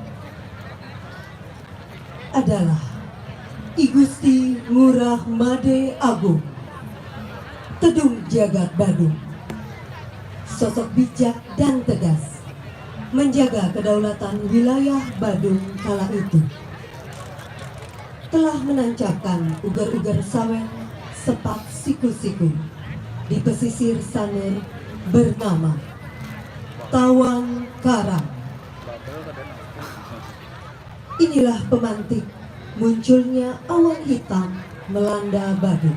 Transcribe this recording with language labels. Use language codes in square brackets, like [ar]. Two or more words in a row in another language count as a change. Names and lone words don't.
[id] Adalah I Gusti Ngurah Made Agung, Tedung Jagat Badung, sosok bijak dan tegas menjaga kedaulatan wilayah Badung kala itu, telah menancapkan ugar-ugar sawen sepak siku-siku di pesisir Sanur bernama Tawon Karang. Inilah pemantik munculnya awan hitam melanda Badung.